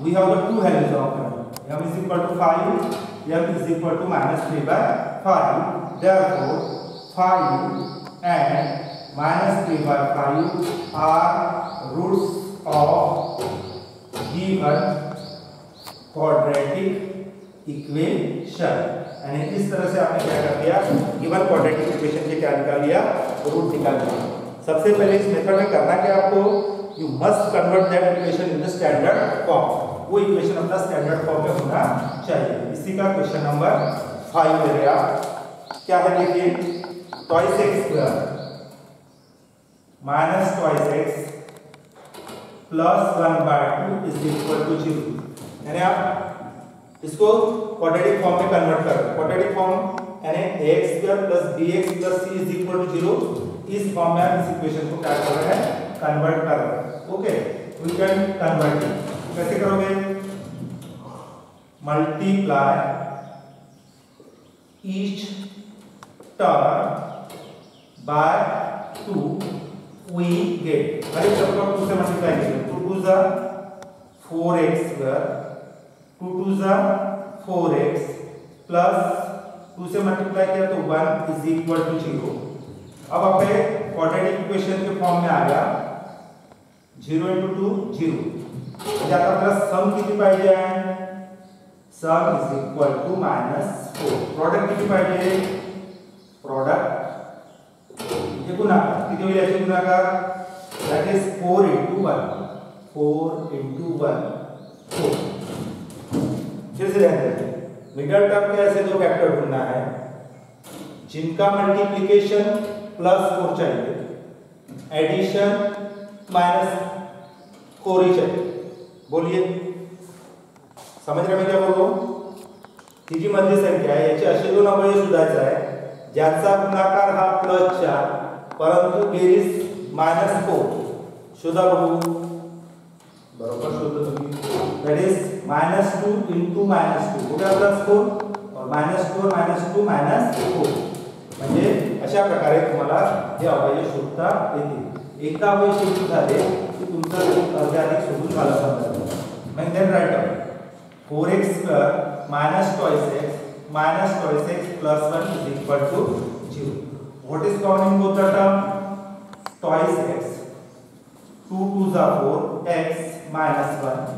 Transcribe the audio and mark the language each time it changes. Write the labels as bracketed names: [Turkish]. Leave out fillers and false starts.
[English] We have the two values of m. m is equal to 5, m is equal to minus 3 by 5. Therefore, 5 and minus 3 by 5 are roots of given quadratic equation. [Hindi] यानी इस तरह से आपने क्या कर दिया, given quadratic equation के क्या निकाल लिया, रूट निकाल लिया. सबसे पहले इस मेथड में करना क्या आपको, [English] You must convert that equation in the standard form. [Hindi] वो इक्वेशन अपना स्टैंडर्ड फॉर्म में होना चाहिए. इसी का क्वेश्चन नंबर 5 ले रहे आप. क्या है देखिए, [English] twice x square minus twice x plus 1 by 2 is equal to 0. [Hindi] यानी आप इसको क्वाड्रेटिक फॉर्म में कन्वर्ट कर रहे हैं. [English] Quadratic form यानी ax square plus bx plus c is equal to 0. [Hindi] इस फॉर्म में आप इस इक्वेशन को क्या कर रहे हैं, कन्वर्ट कर रहे हैं. [English] Okay, we can convert it. [Hindi] कैसे करोगे, [English] Multiply each term by 2 we get. [Hindi] हर एक टर्म को 2 से मल्टीप्लाई करेंगे. 2 2 जा 4x स्क्वायर, 2 2 जा 4x प्लस 2 से मल्टीप्लाई किया तो 1 [English] Is equal to 0. [Hindi] अब आपके क्वाड्रेटिक इक्वेशन के फॉर्म में आ गया 0 into 2 0. [Marathi] म्हणजे आता आपल्याला सम किती पाहिजे आहे, [English] Sum is equal to -4. [Marathi] प्रोडक्ट किती पाहिजे, प्रोडक्ट हे गुणाकार किती होईल, याचे गुणाकार [English] That is 4 into 1, 4 into 1 4. [Hindi] फिर से ध्यान रखिए, मिडल टर्म के ऐसे दो फैक्टर ढूंढना है जिनका मल्टीप्लिकेशन +4 चाहिए, एडिशन -4 ही चाहिए. बोलिए, समझ रहे मैं क्या बोल रहा हूं. [Marathi] ही जी मध्य संख्या आहे याचे असे दोन अवयव शोधायचे आहे ज्याचा गुणाकार हा +4 परंतु बेरीज -4. शोधा बघू. बरोबर शोधतो तुम्ही. [English] that is -2 into -2 [Hindi] हो गया [English] +4 और -4 -2 -4. [Marathi] म्हणजे अशा प्रकारे तुम्हाला हे अवयव शोधता येतील. एकदा अवयव शोधून झाले की तुमचं अर्ध्याधिक शोधून झालं समजा. [English] मग then write down 4x square minus twice x plus 1 is equal to 0. What is common in both the term? Twice x. 2 2 are 4 x minus 1.